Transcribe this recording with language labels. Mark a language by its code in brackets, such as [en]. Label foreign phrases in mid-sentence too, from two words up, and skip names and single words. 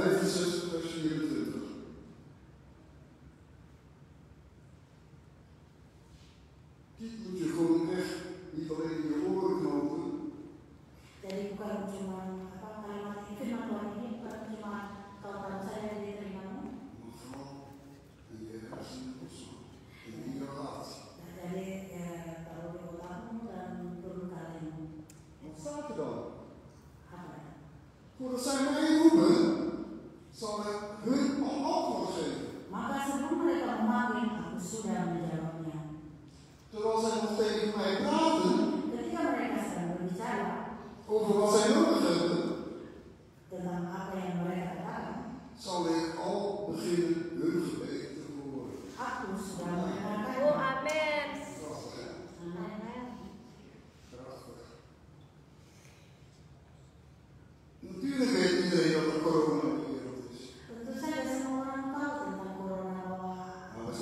[nl] 61 vers 24. Dit moet je gewoon echt niet alleen in je oren knopen. [id] Jadi bukan cuma kalimat ini, firman Tuhan ini bukan cuma kalau saya diterima, [nl] Maar vooral in je hersenen opslaan. En in je hart. [id] jadi taruh di otakmu dan turun ke hatimu. [nl] Wat staat er dan? [id] Apa? [nl] Voordat zij mij roepen, zal ik hun antwoord geven. [id] Maka sebelum mereka memanggil, aku sudah menjawabnya. [nl] Terwijl zij nog tegen mij praten [id] Ketika mereka sedang berbicara [nl] over wat zij nodig hebben, [id] tentang apa yang mereka katakan, [nl] zal ik al beginnen hun gebed te verhoren. [id] aku sudah mendengarkan. Oh, amin. [nl] Prachtig, hè? Amin. Prachtig. Natuurlijk weet iedereen dat er corona in de wereld is. [id] Tentu saja semua orang tahu tentang corona bahwa [nl] Maar we